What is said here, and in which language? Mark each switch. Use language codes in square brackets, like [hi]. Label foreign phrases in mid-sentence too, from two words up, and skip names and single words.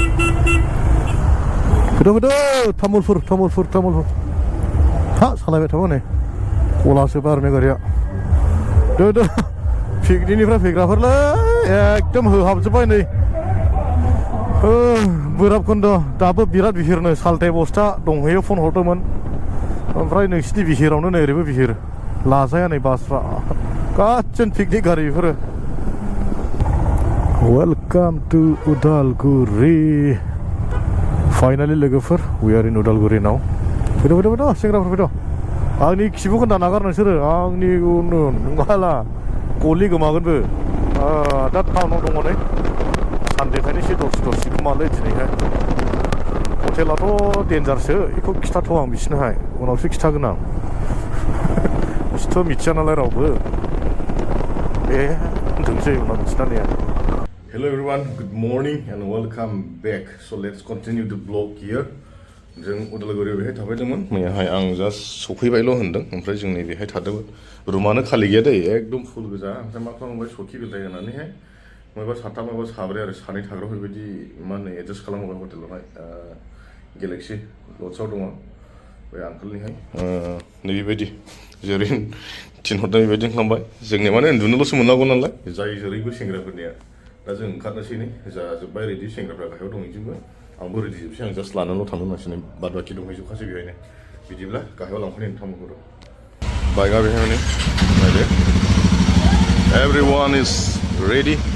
[brx] फैदो तामुलपुर हा सालायबाय थाबा नै गलासो बारनाय गारिया दो पिकनिकनिफ्राय फैग्राफोरलै एकदम होहाबजोब्बाय नै बोराबखोन्द दाबो बिराद बिहिरनो सालथाय बस्था दंहैयो फन हरदोंमोन ओमफ्राय नोंसिनि बिहिरावनो नै ओरैबो बिहिर लाजाया नै बासफ्रा गासिन पिकनिक गारि बेफोरो [en] welcome to Udalguri finally logofor we are in Udalguri [brx] नाव फैदो सेंग्राफोर फैदो आंनि खिबुखौ दाना गार नोंसोरो आंनि नङाला गलि गोमागोनबो दा टाउनाव दङ नै सानदेखायनो एसे दरसि खोमालै दिनैहाय हटेलाथ' डेन्जारसो बेखौ खिथाथ' आं बिसोरनोहाय उनावसो खिथागोन आं बिसोरथ' मिथिया नालाय रावबो होनथोंसै उनाव खिथानाया [en] Hello everyone, good morning and welcome back. So let's continue the vlog here. [brx] जों उदालगुरियाव बेहाय थाबाय दंमोन मैयाहाय आं जास्ट सफैबायल' होनदों ओमफ्राय जों नै बेहाय थादोंमोन रुमानो खालि गैया दै एकदम फुल गोजा ओमफ्राय मा खालामबाय सखि बिलाइ होनानैहाय माबा साथाम माबा साब्रै आरो सानै थाग्रा बेबायदि मा होनो एडजास्ट खालामबाय हटेलावहाय गेलेक्सि लजआव दङ बे आंकोलनिहाय नैबेबायदि जेरै थिनहरदों बेबायदि खालामबाय जोंनिया माने उन्दुनोल'सो मोननांगौ नालाय जाय जेरैबो सेंग्राफोरनिया दा जों ओंखारनोसै नै जाजोब्बाय रेडि सेंग्राफ्रा गाहायाव दंहैजोबो आंबो रेडि जोबसै आं जास्ट लानानैल' थांनो होननांसिगोन बाद बाखि दंहैजोबखासै बेहायनो बिदिब्ला गाहायाव लांफैनाय नोंथांमोनखौ बाइकआ बेहाय माने नायदो [en] everyone is ready